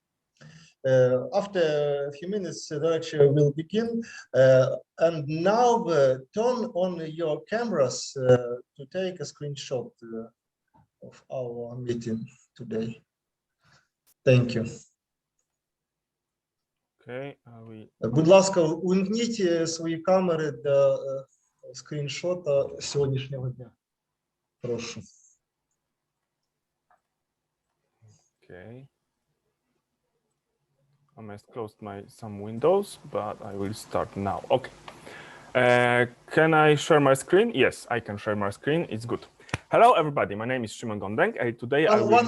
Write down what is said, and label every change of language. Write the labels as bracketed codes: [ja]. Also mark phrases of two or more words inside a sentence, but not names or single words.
[en] After a few minutes, the lecture will begin. And now turn on your cameras to take a screenshot of our meeting today. Thank you. Okay. [uk] Будь ласка, увімкніть свої камери для скріншота сьогоднішнього дня. Прошу. [en] Okay. I must close some windows, but I will start now. Okay. Can I share my screen? Yes, I can share my screen. It's good. Hello, everybody. My name is Szymon Gądek. Today I will...